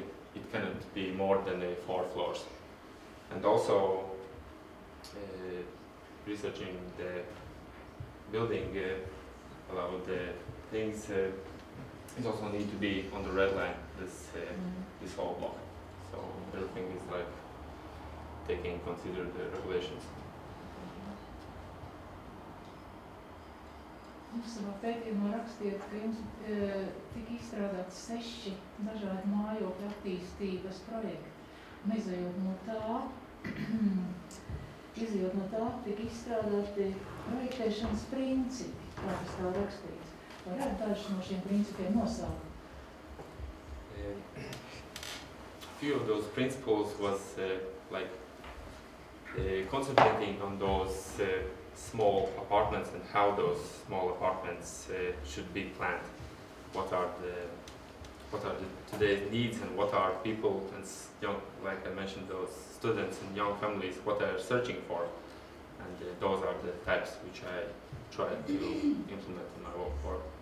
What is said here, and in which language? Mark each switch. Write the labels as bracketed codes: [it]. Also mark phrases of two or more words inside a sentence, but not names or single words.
[en] It cannot be more than 4 floors. And also researching the building allowed things it also need to be on the red line, this whole block. So everything is like taking consider the regulations. [lv] Jūs savā pētījumā rakstījāt, ka jums tika izstrādāts 6 dažādi mājokļu attīstības projekti. Un izejot no tā, tika izstrādāti projektēšanas principi, kā tas tā rakstīts. Varētu dažus no šiem principiem nosaukt? [en] Few of those principles was concentrating on those small apartments and how those small apartments should be planned. What are today's needs, and what are people and young, like I mentioned, those students and young families, what they're searching for, and those are the types which I try to implement in my work.